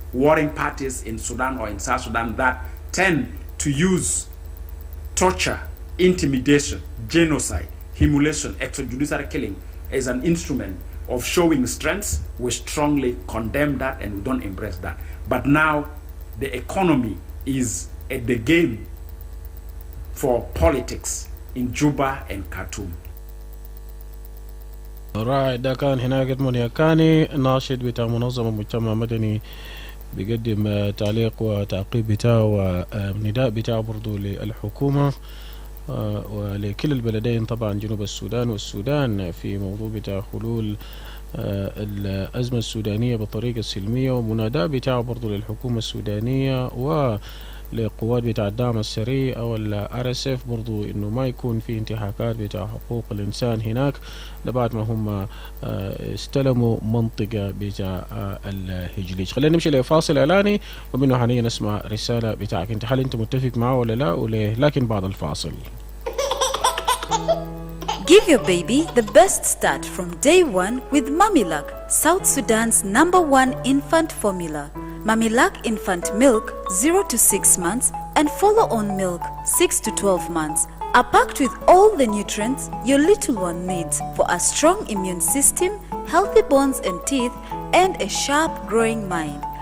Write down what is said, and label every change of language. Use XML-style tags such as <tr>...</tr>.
<en>warring parties in Sudan or in South Sudan that tend to use torture, intimidation, genocide, humiliation, extrajudicial killing as an instrument of showing strength, we strongly condemn that and we don't embrace that. But now the economy is at the game for politics in Juba and Khartoum.</en> <ar>راعي ده كان هناك إدمون يكاني ناشد بتاع منظمة مجتمع مدني بيقدم تعليق وتعقيب بتاعه ونداء بتاعه برضو للحكومة ولكل البلدين طبعا جنوب السودان والسودان في موضوع بتاع حلول الأزمة السودانية بطريقة سلمية، ومناداة بتاعه برضو للحكومة السودانية ولقوات بتاع الدعم السريع أو RSF برضو إنه ما يكون في انتهاكات بتاع حقوق الإنسان هناك لبعد ما هم استلموا منطقة بتاع الهجليج. خلينا نمشي لفاصل إعلاني ومنه حاليا نسمع رسالة بتاعك انت، هل انت متفق معه ولا لا وليه؟ لكن بعد الفاصل.</ar> <en>Give your baby the best start from day one with Mamilak, South Sudan's #1 infant formula. Mamilak infant milk 0 to 6 months and follow-on milk 6 to 12 months are packed with all the nutrients your little one needs for a strong immune system, healthy bones and teeth, and a sharp growing mind.</en>